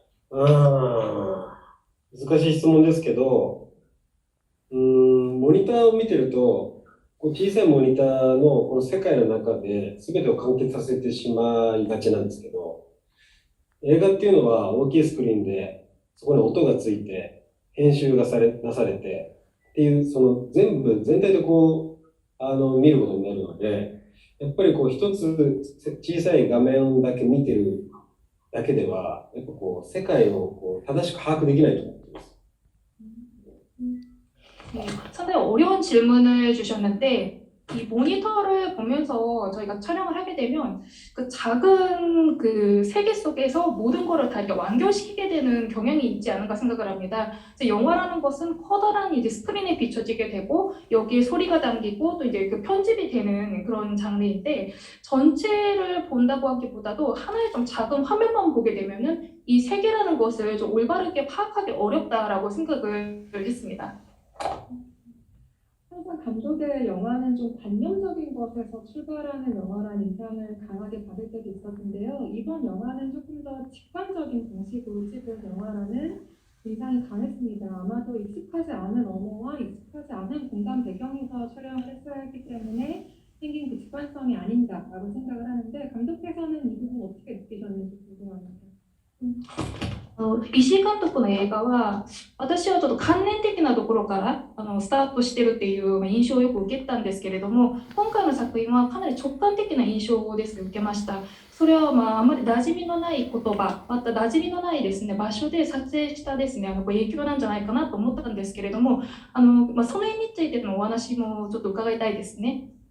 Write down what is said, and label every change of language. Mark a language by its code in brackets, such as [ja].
[ja] 難しい質問ですけど、モニターを見てると、小さいモニターのこの世界の中で全てを完結させてしまいがちなんですけど、映画っていうのは大きいスクリーンで、そこに音がついて、編集がなされて、っていう、その全体で見ることになるので、やっぱり一つ小さい画面だけ見てるだけでは、やっぱ世界を正しく把握できないと思ってます。 [ko] 네, 상당히 어려운 질문을 주셨는데, 이 모니터를 보면서 저희가 촬영을 하게 되면 그 작은 그 세계 속에서 모든 거를 다 이렇게 완결시키게 되는 경향이 있지 않은가 생각을 합니다. 그래서 영화라는 것은 커다란 이제 스크린에 비춰지게 되고 여기에 소리가 담기고 또 이제 그 편집이 되는 그런 장르인데, 전체를 본다고 하기보다도 하나의 좀 작은 화면만 보게 되면은 이 세계라는 것을 좀 올바르게 파악하기 어렵다라고 생각을 했습니다. 항상 감독의 영화는 좀 관념적인 것에서 출발하는 영화라는 인상을 강하게 받을 때도 있었는데요. 이번 영화는 조금 더 직관적인 방식으로 찍은 영화라는 인상이 강했습니다. 아마도 익숙하지 않은 언어와 익숙하지 않은 공간 배경에서 촬영을 했어야 했기 때문에 생긴 그 직관성이 아닌가라고 생각을 하는데, 감독께서는 이 부분 어떻게 느끼셨는지 궁금합니다. [ja] 石井監督の映画は、私はちょっと関連的なところからスタートしてるっていう印象をよく受けたんですけれども、今回の作品はかなり直感的な印象をですね、受けました。それはあまり馴染みのない言葉、また馴染みのないですね、場所で撮影したですね、影響なんじゃないかなと思ったんですけれども、その辺についてのお話もちょっと伺いたいですね。